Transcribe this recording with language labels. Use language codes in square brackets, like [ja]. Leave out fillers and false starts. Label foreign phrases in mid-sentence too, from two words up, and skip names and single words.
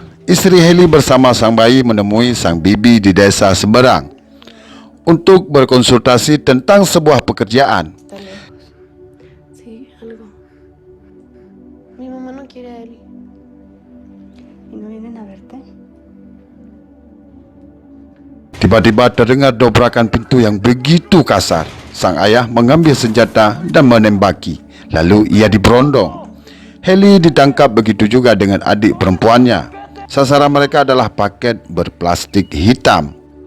[id] Istri Heli bersama sang bayi menemui sang bibi di desa seberang untuk berkonsultasi tentang sebuah pekerjaan. [es] Sí, algo. Mi mamá no quiere a Eli. ¿Y no vienen a verte? [id] Tiba-tiba terdengar dobrakan pintu yang begitu kasar. Sang ayah mengambil senjata dan menembaki. Lalu ia diberondong. Heli ditangkap, begitu juga dengan adik perempuannya. Sasaran mereka adalah paket berplastik hitam.